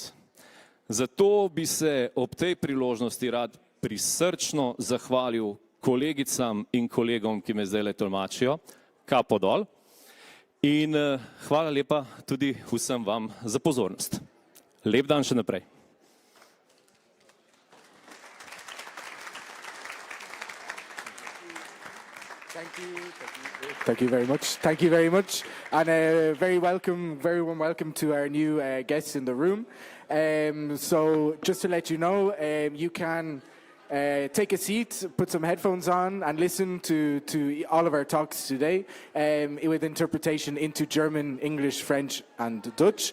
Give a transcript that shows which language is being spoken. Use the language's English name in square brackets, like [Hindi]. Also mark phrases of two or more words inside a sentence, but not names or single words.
[Slovenian] Zato bi se ob tej priložnosti rad prisrčno zahvalil kolegicam in kolegom, ki me zdajle tolmačijo, kapo dol, in hvala lepa tudi vsem vam za pozornost. Lep dan še naprej. [English] Thank you very much. Thank you very much. And a very warm welcome to our new guests in the room. So just to let you know, you can take a seat, put some headphones on and listen to all of our talks today with interpretation into German, English, French and Dutch.